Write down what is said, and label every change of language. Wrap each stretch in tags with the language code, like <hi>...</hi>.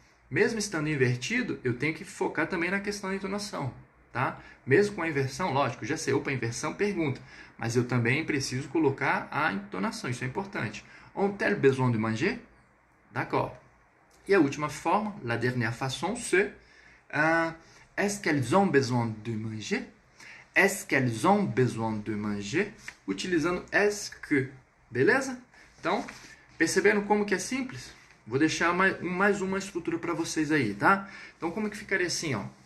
<pt>Mesmo estando invertido, eu tenho que focar também na questão da entonação. Tá? Mesmo com a inversão, lógico, já sei, opa, inversão, pergunta. Mas eu também preciso colocar a entonação, isso é importante.</pt> <fr>Ont-elles besoin de manger? D'accord.</fr> <pt>E a última forma,</pt> <fr>la dernière façon, c'est... est-ce qu'elles ont besoin de manger? Est-ce qu'elles ont besoin de manger?</fr> <pt>Utilizando</pt> <fr>est-ce que.</fr> <pt>Beleza? Então, perceberam como que é simples? Vou deixar mais uma estrutura para vocês aí, tá? Então, como que ficaria assim, ó?</pt>